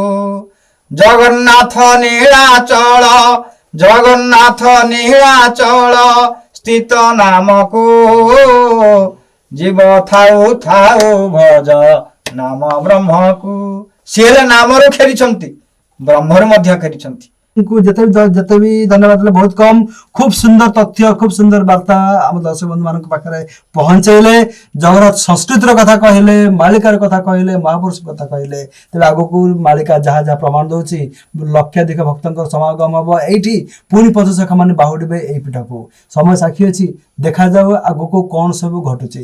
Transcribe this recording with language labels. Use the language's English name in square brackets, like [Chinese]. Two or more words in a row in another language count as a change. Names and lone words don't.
[Odia] ଜଗନ୍ନାଥ ନୀଳାଚଳ, ଜଗନ୍ନାଥ ନୀଳାଚଳ ସ୍ଥିତ ନାମକୁ, ଜୀବ ଥାଉ ଥାଉ ଭଜ ନାମ ବ୍ରହ୍ମକୁ। ସିଏ ହେଲେ ନାମରୁ ଖେଳିଛନ୍ତି, ବ୍ରହ୍ମରୁ ମଧ୍ୟ ଖେଳିଛନ୍ତି। ଯେତେ ବି ଧନ୍ୟବାଦ ଦେଲେ ବହୁତ କମ୍। ଖୁବ ସୁନ୍ଦର ତଥ୍ୟ, ଖୁବ ସୁନ୍ଦର ବାର୍ତ୍ତା ଆମ ଦର୍ଶକ ବନ୍ଧୁ ମାନଙ୍କ ପାଖରେ ପହଞ୍ଚେଇଲେ। ଜଗନ୍ନାଥ ସଂସ୍କୃତିର କଥା କହିଲେ, ମାଳିକାର କଥା କହିଲେ, ମହାପୁରୁଷ କଥା କହିଲେ। ତେବେ ଆଗକୁ ମାଳିକା ଯାହା ଯାହା ପ୍ରମାଣ ଦଉଛି, ଲକ୍ଷାଧିକ ଭକ୍ତଙ୍କର ସମାଗମ ହବ ଏଇଠି। ପୁଣି ପଞ୍ଚସଖା ମାନେ ବାହୁଡ଼ିବେ ଏଇ ପୀଠକୁ। ସମୟ ସାକ୍ଷୀ ଅଛି, ଦେଖାଯାଉ ଆଗକୁ କ'ଣ ସବୁ ଘଟୁଛି।